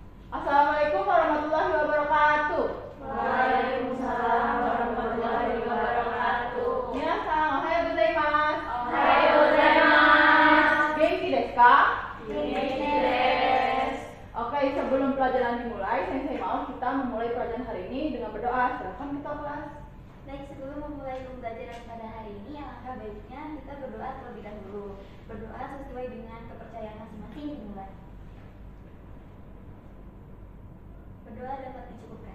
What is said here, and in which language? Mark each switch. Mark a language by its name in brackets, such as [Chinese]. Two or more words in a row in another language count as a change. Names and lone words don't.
[Arabic] السلام عليكم ورحمة الله وبركاته. وعليكم السلام ورحمة الله وبركاته. [Japanese] 皆さん、おはようございます. おはようございます. 元気ですか? 元気です. [Indonesian] Oke, sebelum pelajaran dimulai, Sensei mau kita memulai pelajaran hari ini dengan berdoa. Silakan kita kelas. Baik, sebelum memulai pembelajaran pada hari ini, alangkah baiknya kita berdoa terlebih dahulu. Berdoa sesuai dengan kepercayaan masing-masing dimulai. Berdoa dapat dicukupkan.